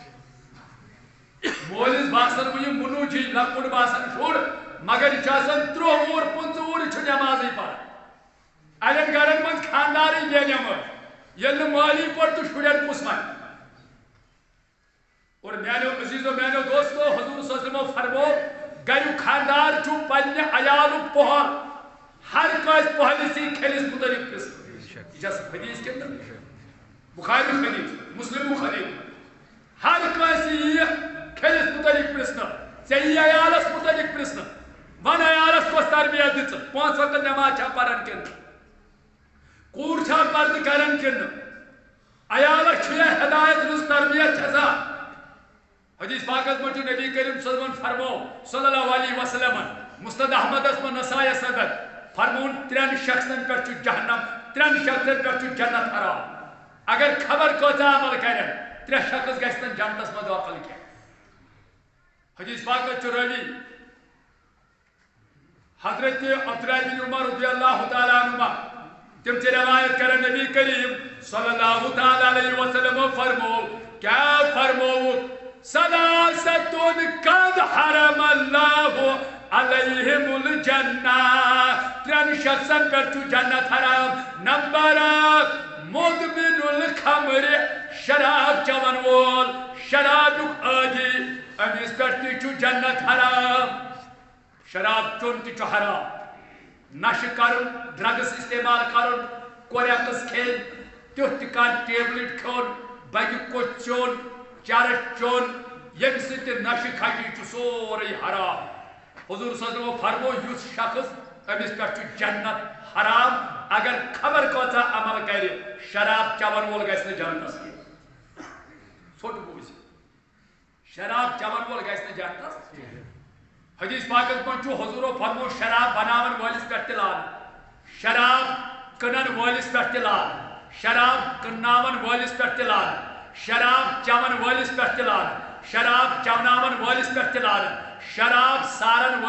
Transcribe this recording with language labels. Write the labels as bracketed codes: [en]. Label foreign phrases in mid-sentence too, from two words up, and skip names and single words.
[ks] مٲلِس باسان وُنہِ مُنوٗجی لۄکُٹ باسان شُر مگر یہِ چھُ آسان 30 وُہُر 15 وُہُر یہِ چھُ نٮ۪مازٕے پران اَڑٮ۪ن گرن منٛز خاندارٕے بے نٮ۪ماز ییٚلہِ نہٕ مٲلی پوٚر تہٕ شُرٮ۪ن کُس وَنہِ اور میانیو عزیزو میانیو دوستو حضور [ar] صلی اللہ علیہ وسلم [ks] فرمو گریو خاندار چھو پنہ عیالو پہل ہر کس پہلسی کھیلس متعلق پرسن [ur] یہ جس حدیث کے اندر [ks] بخاری حدیث مسلم حدیث ہر کس یہ کھیلس متعلق پرسن ژے عیالس متعلق پرسن ون عیالس کس تربیت دژ 5 وقت نماز چھا پران کن کور چھا پردٕ کران کن عیالس چھُ ہدایت رٕژ تربیت چھسا حدیث پاکس من نبی کریم [ar] صلی اللہ علیہ وسلم [ks] فرمو [ar] صلی اللہ علیہ وسلم [ks] مستد احمدس من نسائی صدر فرمون 3 شخصن پر چھُ جہنم 3 شخصن پر چھُ جنت حرام اگر خبر کۭژاہ عمل کرن 3 شخص گژھن جنتس منٛز داخل کینٛہہ حدیث پاکس چھُ راوی حضرت عبداللہ بن عمر [ar] رضی اللہ تعالیٰ عنہما [ks] تم سے روایت کرن نبی کریم [ar] صلی اللہ تعالیٰ علیہ وسلم [ks] فرمو کیا فرمو [ar] ثلاثة قد حرم الله عليهم الجنة [ks] 3 شخصن پر چھُ جنت حرام نمبر 1 مدمن الخمر شراب چون وول شرابک عادی امس پر تہِ چھُ جنت حرام شراب چون تہِ چھُ حرام نشہ کرن ڈرگس استعمال کرن کوریکس کھین تیُتھ تہِ کانٛہہ ٹیبلٹ کھیوٚن بگہِ کوٚچ چیوٚن چرس چون یم سۭتۍ نشہ کھٹی چھُ سورُے حرام حضور [ar] صلی اللہ علیہ وسلم [ks] فرمو یُس شخص امس پٮ۪ٹھ چھُ جنت حرام اگر خبر کۭژاہ عمل کرِ شراب چون وول گژھِ نہٕ جنتس کینٛہہ ژھوٚٹ بوٗزِ شراب چون وول گژھِ نہٕ جنتس حدیث پاکس من چھُ حضورو فرمو شراب بناون وٲلِس پٮ۪ٹھ تہِ لعنت شراب کٕنن وٲلِس پٮ۪ٹھ تہِ لعنت شراب کٕنناون وٲلِس پٮ۪ٹھ تہِ لعنت شراب چون وٲلِس پٮ۪ٹھ تہِ لعنت شراب چوناون وٲلِس پٮ۪ٹھ تہِ لعنت شراب سارن